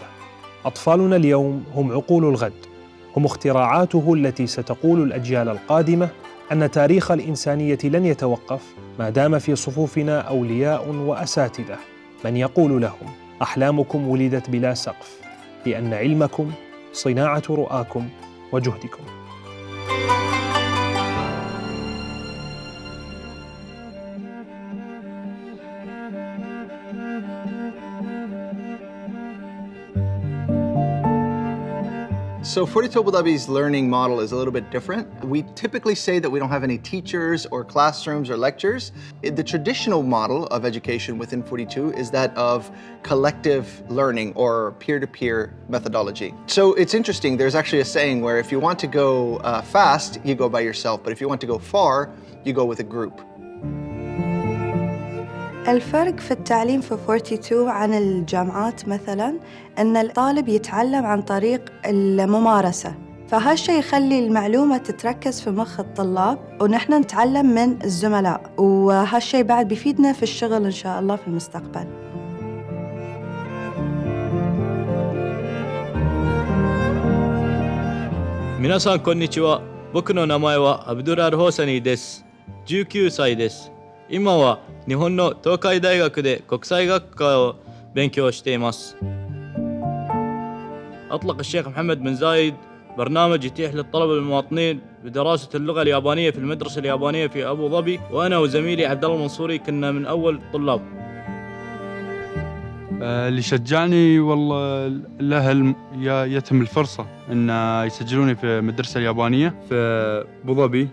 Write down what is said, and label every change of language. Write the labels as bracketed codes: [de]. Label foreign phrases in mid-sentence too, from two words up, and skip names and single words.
[ar] أطفالنا اليوم هم عقول الغد، هم اختراعاته التي ستقول الأجيال القادمة أن تاريخ الإنسانية لن يتوقف ما دام في صفوفنا أولياء وأساتذة من يقول لهم: أحلامكم ولدت بلا سقف، لأن علمكم صناعة رؤاكم وجهدكم. [en] So 42 Abu Dhabi's learning model is a little bit different. We typically say that we don't have any teachers or classrooms or lectures. The traditional model of education within 42 is that of collective learning or peer-to-peer methodology. So it's interesting, there's actually a saying where if you want to go fast, you go by yourself, but if you want to go far, you go with a group. [ar] الفرق في التعليم في 42 عن الجامعات مثلاً أن الطالب يتعلم عن طريق الممارسة، فهالشي يخلي المعلومة تتركز في مخ الطلاب ونحن نتعلم من الزملاء، وهالشي بعد بيفيدنا في الشغل إن شاء الله في المستقبل. [ja] 皆さんこんにちは。僕の名前はアブドゥラル・ホーサニーです。19歳です。今は日本の東海大学で国際学科を勉強しています。 [ar] أطلق الشيخ محمد بن زايد برنامج يتيح للطلبة المواطنين بدراسة اللغة اليابانية في المدرسة اليابانية في أبو ظبي، وأنا وزميلي عبد الله المنصوري كنا من أول الطلاب. اللي شجعني والله الأهل يتم الفرصة إن يسجلوني في المدرسة اليابانية في أبو ظبي.